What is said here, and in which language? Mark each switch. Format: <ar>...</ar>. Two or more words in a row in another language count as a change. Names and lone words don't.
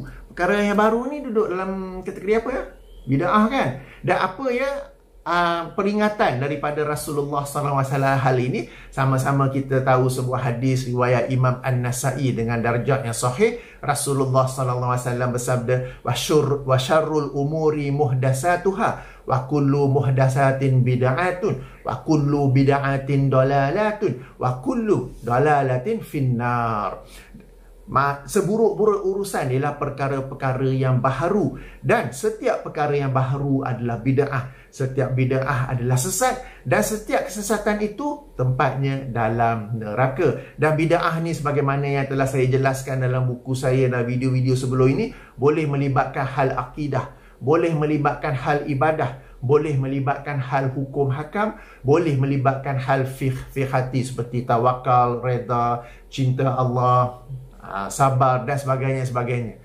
<ms>Perkara yang baru ni duduk dalam kategori apa ya? Bid'ah kan? Dan apa ya peringatan daripada Rasulullah SAW hal ini? Sama-sama kita tahu sebuah hadis riwayat Imam An-Nasa'i dengan darjat yang sahih. Rasulullah SAW bersabda,</ms> <ar>وشر الأمور محدثاتها وكل محدثة بدعة وكل بدعة ضلالة وكل ضلالة في النار.</ar> <ms>Seburuk-buruk urusan ialah perkara-perkara yang baharu, dan setiap perkara yang baharu adalah bid'ah. Setiap bid'ah adalah sesat, dan setiap kesesatan itu tempatnya dalam neraka. Dan bid'ah ni sebagaimana yang telah saya jelaskan dalam buku saya dan video-video sebelum ini, boleh melibatkan hal akidah, boleh melibatkan hal ibadah, boleh melibatkan hal hukum hakam, boleh melibatkan hal fiqh hati seperti tawakal, reda, cinta Allah, sabar dan sebagainya.</ms>